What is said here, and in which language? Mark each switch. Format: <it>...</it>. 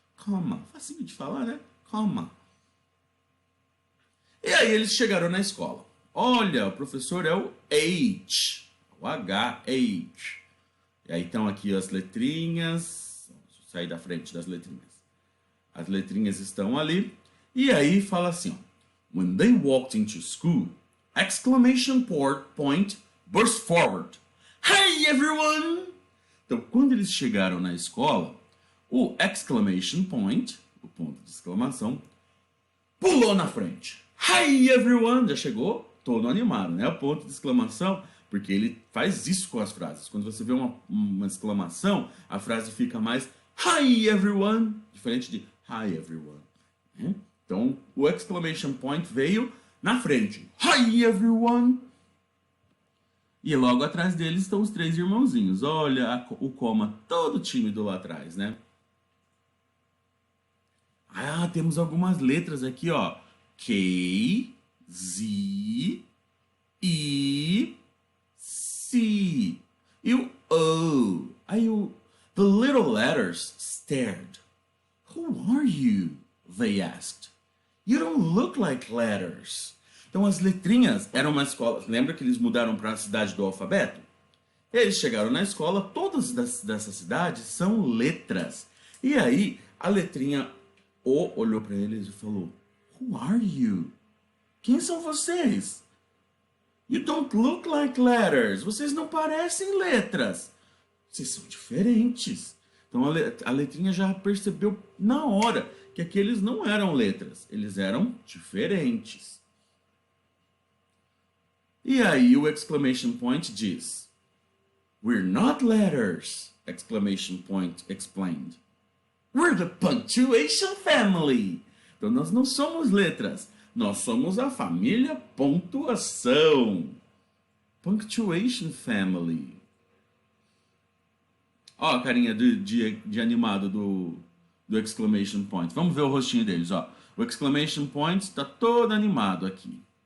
<pt>Comma, facinho de falar, né? Comma. E aí eles chegaram na escola. Olha, o professor é o H. O H. E aí estão aqui as letrinhas. Deixa eu sair da frente das letrinhas. As letrinhas estão ali. E aí fala assim, ó.</pt> <en>When they walked into school, exclamation point burst forward. Hey, everyone!</en> <pt>Então, quando eles chegaram na escola, o exclamation point, o ponto de exclamação, pulou na frente.</pt> <en>Hi, everyone!</en> <pt>Já chegou todo animado, né? O ponto de exclamação, porque ele faz isso com as frases. Quando você vê uma exclamação, a frase fica mais</pt> <en>Hi, everyone!</en> <pt>Diferente de</pt> <en>Hi, everyone.</en> <pt>Né? Então, o exclamation point veio na frente.</pt> <en>Hi, everyone!</en> <pt>E logo atrás deles estão os três irmãozinhos. Olha o comma todo tímido lá atrás, né? Ah, temos algumas letras aqui, ó. K, Z, E, C. E o O. Aí</pt> <en>the little letters stared. Who are you? They asked. You don't look like letters.</en> <pt>Então as letrinhas eram uma escola. Lembra que eles mudaram para a cidade do alfabeto? Eles chegaram na escola, todas dessa cidade são letras. E aí a letrinha O olhou para eles e falou:</pt> <en>Who are you?</en> <pt>Quem são vocês?</pt> <en>You don't look like letters.</en> <pt>Vocês não parecem letras. Vocês são diferentes. Então a letrinha já percebeu na hora que aqueles não eram letras. Eles eram diferentes. E aí o exclamation point diz:</pt> <en>We're not letters! Exclamation point explained. We're the punctuation family!</en> <pt>Então nós não somos letras, nós somos a família pontuação.</pt> <en>Punctuation family.</en> <pt>Ó a carinha de animado do exclamation point. Vamos ver o rostinho deles, ó. O exclamation point está todo animado aqui.</pt>